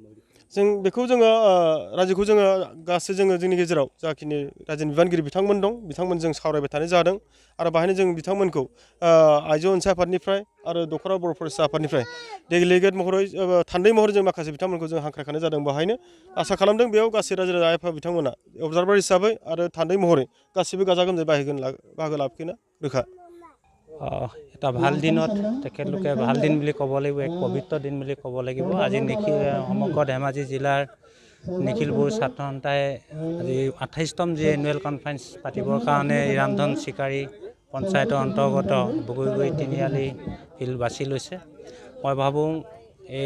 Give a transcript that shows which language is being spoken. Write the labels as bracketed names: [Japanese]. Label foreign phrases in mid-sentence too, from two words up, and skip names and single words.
[Bodo] जों बेखौ जोङो रायजोखौ जोङो गासै जोङो जोंनि गेजेराव जाखिनि रायजोनि बिबानगिरि बिथांमोन दं बिथांमोनजों सावरायबाय थानाय जादों आरो बाहायनो जों बिथांमोनखौ आइजो अनसाय आफादनिफ्राय आरो दखरा बर' फरायसा आफादनिफ्राय डेलिगेट महरै थान्दै महरै जों माखासे बिथांमोनखौ जों हांख्रायखानाय जादों बेवहायनो आसा खालामदों बेयाव गासै रायजो राजा आफाद बिथांमोना अबजारभार हिसाबै आरो थान्दै महरै गासिबो गाजा गोमजायै बाहागो लाफैनो रोखा [Assamese] এটা ভাল দিনত তেখেতলোকে ভাল দিন বুলি ক'ব লাগিব এক পবিত্ৰ দিন বুলি ক'ব লাগিব আজি সমগ্ৰ ধেমাজি জিলাৰ নিখিল বড়ো ছাত্ৰ সন্থাই আজি 28তম যি [English] annual conference [Assamese] পাতিবৰ কাৰণে ৰামধন চিকাৰী পঞ্চায়তৰ অন্তৰ্গত বগৈগুৰি তিনিআলি ফিল্ড বাছি লৈছে মই ভাবোঁ এই